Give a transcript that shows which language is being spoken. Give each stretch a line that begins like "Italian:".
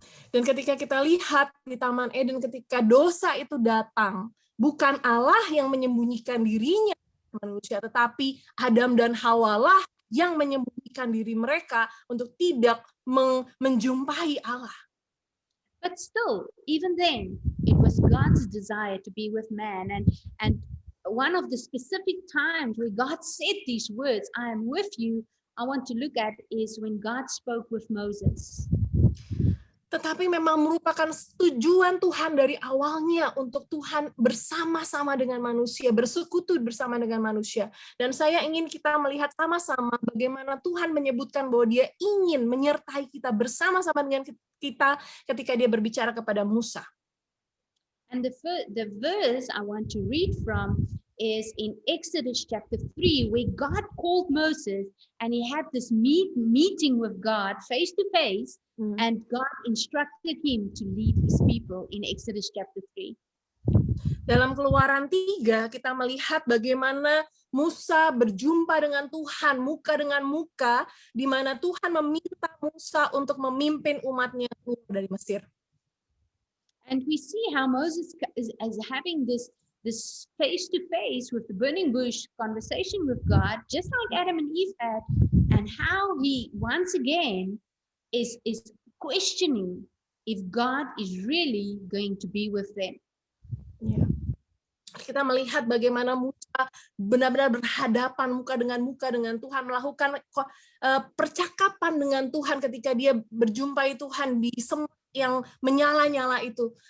Indonesian: Dan ketika kita lihat di Taman Eden, ketika dosa itu datang, bukan Allah yang menyembunyikan dirinya manusia, tetapi Adam dan Hawa lah yang menyembunyikan diri mereka untuk tidak menjumpai Allah.
English: But still, even then, it was God's desire to be with man. And one of the specific times where God said these words, I am with you, I want to look at is when God spoke with Moses.
Indonesian: Tetapi memang merupakan tujuan Tuhan dari awalnya untuk Tuhan bersama-sama dengan manusia, bersekutu bersama dengan manusia. Dan saya ingin kita melihat sama-sama bagaimana Tuhan menyebutkan bahwa dia ingin menyertai kita bersama-sama dengan kita ketika dia berbicara kepada Musa.
English: And the verse I want to read from is in Exodus chapter 3, where God called Moses and he had this meeting with God face to face, and God instructed him to lead his people in Exodus chapter 3.
Indonesian: Dalam Keluaran 3 kita melihat bagaimana Musa berjumpa dengan Tuhan muka dengan muka, di mana Tuhan meminta Musa untuk memimpin umatnya keluar dari Mesir.
English: And we see how Moses is having this face-to-face with the burning bush conversation with God, just like Adam and Eve had, and how he once again is questioning if God is really going to be with them. Yeah.
Indonesian: Kita melihat bagaimana Musa benar-benar berhadapan muka dengan Tuhan, melakukan percakapan dengan Tuhan ketika dia berjumpai Tuhan di semak yang menyala-nyala itu.